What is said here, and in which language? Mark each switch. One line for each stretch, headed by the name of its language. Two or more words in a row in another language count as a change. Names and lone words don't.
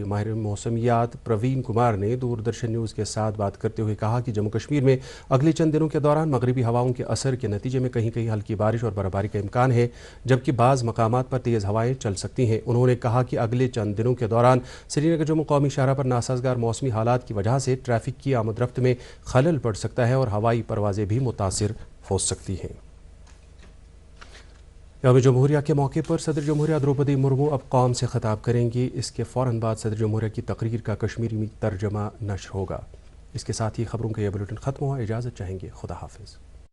Urdu: ماہر موسمیات پروین کمار نے دوردرشن نیوز کے ساتھ بات کرتے ہوئے کہا کہ جموں کشمیر میں اگلے چند دنوں کے دوران مغربی ہواؤں کے اثر کے نتیجے میں کہیں کہیں ہلکی بارش اور برفباری کا امکان ہے، جبکہ بعض مقامات پر تیز ہوائیں چل سکتی ہیں۔ انہوں نے کہا کہ اگلے چند دنوں کے دوران سری نگر جموں قومی شاہراہ پر ناسازگار موسمی حالات کی وجہ سے ٹریفک کی آمد رفت میں خلل پڑ سکتا ہے اور ہوائی پروازیں بھی متاثر ہو سکتی ہیں۔ یوم جمہوریہ کے موقع پر صدر جمہوریہ دروپدی مرمو اب قوم سے خطاب کریں گی۔ اس کے فوراً بعد صدر جمہوریہ کی تقریر کا کشمیری میں ترجمہ نشر ہوگا۔ اس کے ساتھ ہی خبروں کا یہ بلیٹن ختم ہوا۔ اجازت چاہیں گے، خدا حافظ۔